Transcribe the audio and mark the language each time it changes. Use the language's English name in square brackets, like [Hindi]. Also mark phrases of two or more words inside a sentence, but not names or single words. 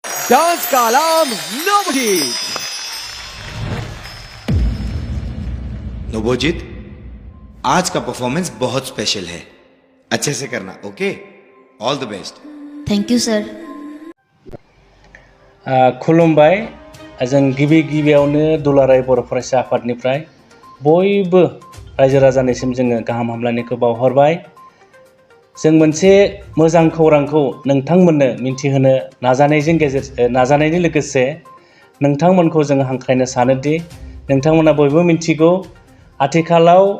[Hindi] डांस का आलाम नब'ज। नबोजित, आज का परफॉर्मेंस बहुत स्पेशल है, अच्छे से करना, ओके? [English] All the best. Thank you sir. [Bodo] खुलुमबाय। जों गिबियावनो दुलाराय बर' फरायसा आफादनिफ्राय बयबो रायजो राजानिसिम जोङो गाहाम हामलायनायखौ बावहरबाय। जों मोनसे मोजां खौरांखौ नोंथांमोननो मिन्थिहोनो नाजानायनि लोगोसे नोंथांमोनखौ जों हांख्रायनो सानोदि नोंथांमोना बयबो मिन्थिगौ आथिखालाव